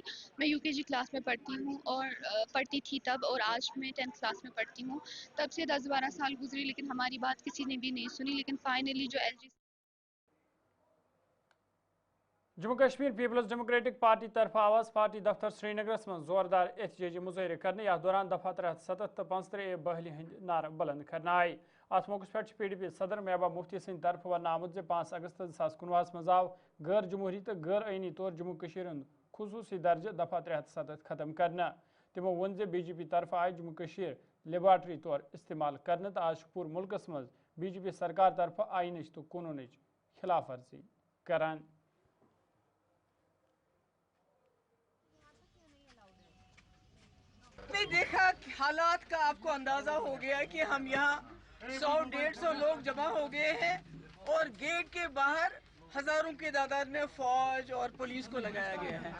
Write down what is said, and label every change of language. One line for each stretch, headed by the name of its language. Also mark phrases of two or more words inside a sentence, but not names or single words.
Hindi: मैं UKG क्लास में पढ़ती हूँ और पढ़ती थी तब, और आज मैं 10th क्लास में पढ़ती हूँ। तब से 10-12 साल गुजरी लेकिन हमारी बात किसी ने भी नहीं सुनी। लेकिन फाइनली जो LG
Kashmiri: जम्मू कश्मीर पीपल्स डेमोक्रेटिक पार्टी तरफ आवाज पार्टी दफ्तर श्रीनगर में जोरदार एहतजाजी मुजाहरे करने याथ दौरान दफा 370 तो 75 बहली हंद नार बुलंद करना आई। अत मौके पे PDP सदर महबूबा मुफ्ती सिंह तरफ वन आमुद 5 अगस्त 2019 मज आव गैर जमहूरी तो गैर आईनी तौर जम्मू कश्मीर खुसूसी दर्ज दफा 370 खत्म करना। तमो वन BJP तरफ आय जम्मू कश्मीर लेबार्टरी तौर इस्तेमाल करने तो आज पूरे मुल्कस मज BJP सरकार तरफ आइन तो कानून खिलाफ वर्जी करान।
Hindi: आपने देखा हालात का आपको अंदाजा हो गया कि हम यहाँ 100-150 लोग जमा हो गए हैं और गेट के बाहर हजारों की तादाद में फौज और पुलिस को लगाया गया है।